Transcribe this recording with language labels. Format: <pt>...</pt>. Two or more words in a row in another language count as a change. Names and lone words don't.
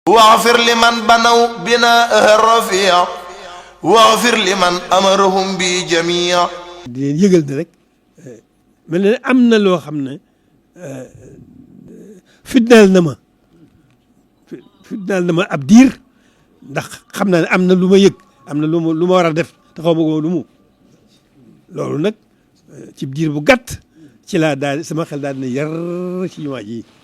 <ar>واغفر لمن بنوا بناءها الرفيع واغفر لمن أمرهم بجميع.</ar> <wo>di leen yëgal ne rek mel na am na loo xam ne fitnaal na ma ab diir ndax xam naa ne am na lu ma yëg am na lu ma war a def te xaw ma ko lu mu loolu nag ci diir bu gàtt ci laa daal sama xel daal ne yar ci jumaa ji</wo>